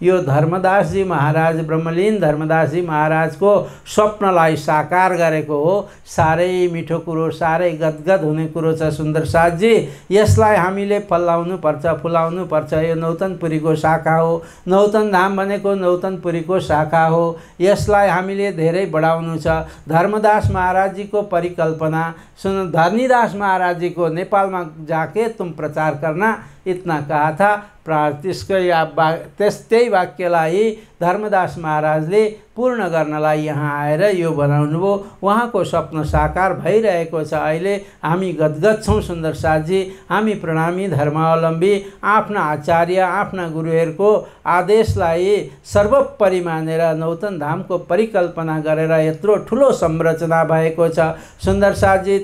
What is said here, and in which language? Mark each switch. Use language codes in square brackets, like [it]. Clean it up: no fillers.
[ne] यो धर्मदासजी महाराज, ब्रह्मलीन धर्मदासजी महाराजको स्वप्नलाई साकार गरेको हो। साह्रै मिठो कुरो, साह्रै गदगद हुने कुरो छ सुन्दर साथजी। यसलाई हामीले फलाउनु पर्छ, फुलाउनु पर्छ। यो नौतनपुरीको शाखा हो, नौतन धाम भनेको नौतनपुरीको शाखा हो। यसलाई हामीले धेरै बढाउनु छ। धर्मदास महाराजजीको परिकल्पना सुन, [hi] धरनीदास महाराज जी को नेपाल में जाके तुम प्रचार करना इतना कहा था। [ne] त्यही वाक्यलाई धर्मदास महाराजले पूर्ण गर्नलाई यहाँ आएर यो बनाउनुभयो। उहाँको स्वप्न साकार भइरहेको छ। अहिले हामी गदगद छौँ सुन्दर साथजी। हामी प्रणामी धर्मावलम्बी आफ्ना आचार्य आफ्ना गुरुहरूको आदेशलाई सर्वोपरि मानेर नौतन धामको परिकल्पना गरेर यत्रो ठुलो संरचना भएको छ सुन्दर साथजी।